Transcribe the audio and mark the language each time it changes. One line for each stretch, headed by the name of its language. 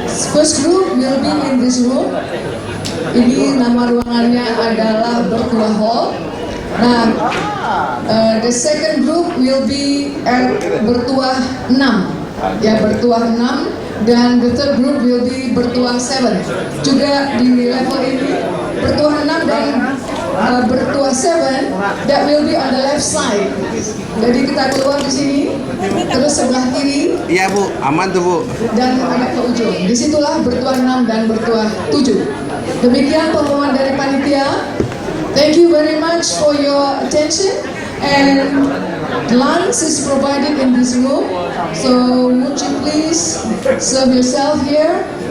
English: First group will be in this room.
Indonesian: Ini nama ruangannya adalah Bertuah Hall.
English: Nah, the second group will be at Bertuah 6. Ya, Bertuah 6. Dan the third group will be Bertuah 7.
Indonesian: Juga di level ini
English: Bertuah 6 dan Bertuah 7 that will be on the left side.
Indonesian: Jadi kita keluar di sini, terus sebelah kiri. Iya Bu, aman tuh Bu. Dan ada ke ujung. Disitulah Bertuah 6 dan Bertuah 7. Demikian pengumuman dari panitia.
English: Thank you very much for your attention, and lunch is provided in this room. So would you please serve yourself here?